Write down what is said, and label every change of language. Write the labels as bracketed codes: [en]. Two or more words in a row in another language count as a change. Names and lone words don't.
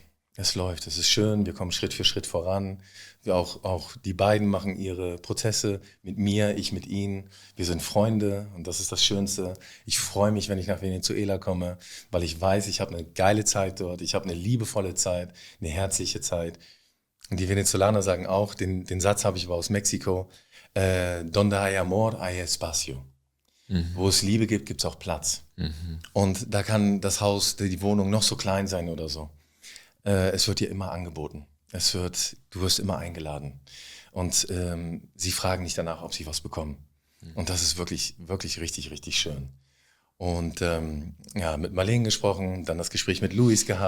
[de] Es läuft, es ist schön, wir kommen Schritt für Schritt voran. Auch die beiden machen ihre Prozesse mit mir, ich mit ihnen. Wir sind Freunde und das ist das Schönste. Ich freue mich, wenn ich nach Venezuela komme, weil ich weiß, ich habe eine geile Zeit dort, ich habe eine liebevolle Zeit, eine herzliche Zeit. Und die Venezolaner sagen auch, den Satz habe ich aber aus Mexiko, [es] donde hay amor, hay espacio. [de] Wo es Liebe gibt, gibt es auch Platz. Und da kann das Haus, die Wohnung noch so klein sein oder so. Es wird dir immer angeboten. Du wirst immer eingeladen. Und sie fragen nicht danach, ob sie was bekommen. Und das ist wirklich, wirklich richtig, richtig schön. Und mit Marlene gesprochen, dann das Gespräch mit Luis gehabt.